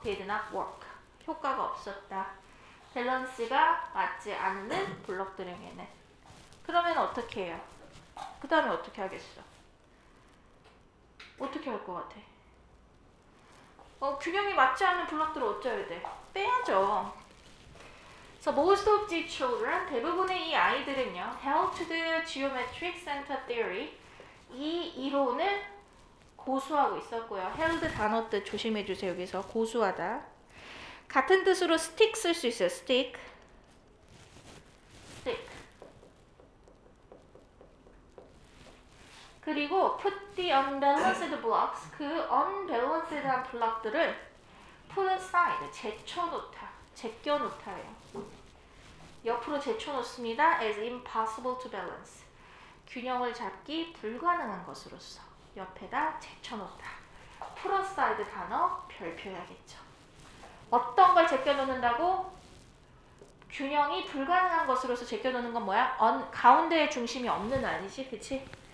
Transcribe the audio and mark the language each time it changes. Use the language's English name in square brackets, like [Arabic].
[English] did not work. [Korean] 효과가 없었다. 밸런스가 맞지 않는 블럭들에게는. 그러면 어떻게 해요? 그 다음에 어떻게 하겠어? 어떻게 할 것 같아? 균형이 맞지 않는 블럭들을 어쩌야 돼? 빼야죠. [English] So most of the children, [Korean] 대부분의 이 아이들은요, [English] held to the geometric center theory, [Korean] 이 이론을 고수하고 있었고요. held 단어 뜻 조심해주세요. 여기서 고수하다. 같은 뜻으로 stick 쓸 수 있어요. [English] stick. 그리고 put the unbalanced blocks, [Korean] 그 unbalanced한 블록들을 [English] put aside, [Korean] 제쳐놓다, 제껴놓다예요. 옆으로 제쳐놓습니다. [English] as impossible to balance, [Korean] 균형을 잡기 불가능한 것으로서 옆에다 제쳐놓다. put aside 단어 별표해야겠죠. 어떤 걸 제껴놓는다고? 균형이 불가능한 것으로서 제껴놓는 건 뭐야? 가운데에 중심이 없는 아니지, 그치?